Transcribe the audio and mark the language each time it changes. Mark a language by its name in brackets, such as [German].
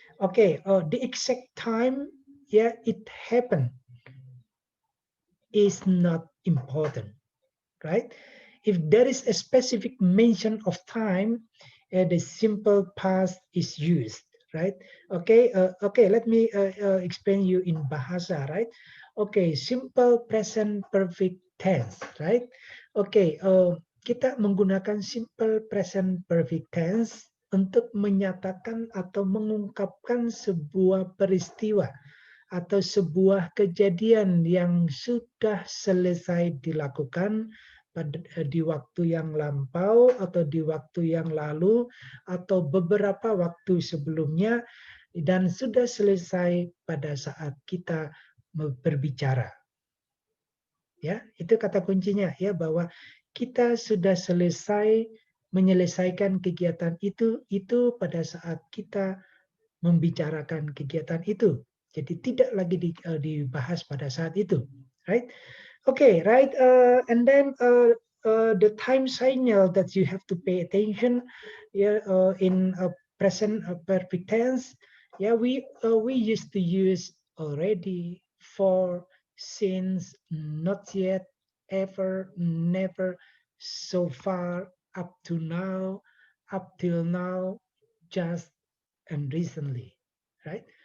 [English] Okay, the exact time, yeah, it happened is not important, right? If there is a specific mention of time, the simple past is used, right? Okay, okay. Let me explain you in bahasa, right? Okay, simple present perfect tense, right? [Indonesian] Okay, kita menggunakan simple present perfect tense untuk menyatakan atau mengungkapkan sebuah peristiwa atau sebuah kejadian yang sudah selesai dilakukan di waktu yang lampau atau di waktu yang lalu atau beberapa waktu sebelumnya dan sudah selesai pada saat kita berbicara. Ya, itu kata kuncinya ya, bahwa kita sudah selesai menyelesaikan kegiatan itu pada saat kita membicarakan kegiatan itu. Jadi tidak lagi dibahas pada saat itu, right? [English] Okay, right. And then the time signal that you have to pay attention, yeah, in present perfect tense. Yeah, we used to use already, for, since, not yet, ever, never, so far, up to now, up till now, just, and recently, right?